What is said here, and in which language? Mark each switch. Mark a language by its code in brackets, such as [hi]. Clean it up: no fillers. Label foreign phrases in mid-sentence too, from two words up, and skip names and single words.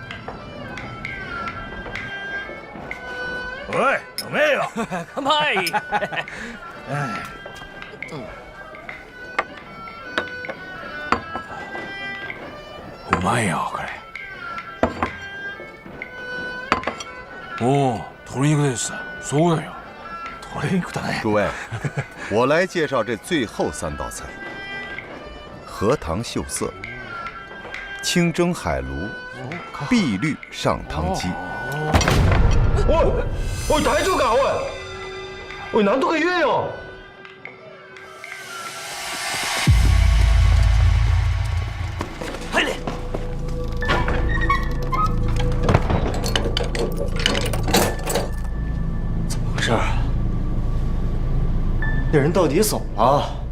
[ja] おい、飲めよ。乾杯。うまいよこれ。おお、鶏肉です。そうだよ。 [zh] 诸位，我来介绍这最后3道菜：荷塘秀色、清蒸海鲈、碧绿上汤鸡。 [ja] 喂，大丈夫か？おい、なんとか言えよ！ [zh] 快点！怎么回事？那人到底走了？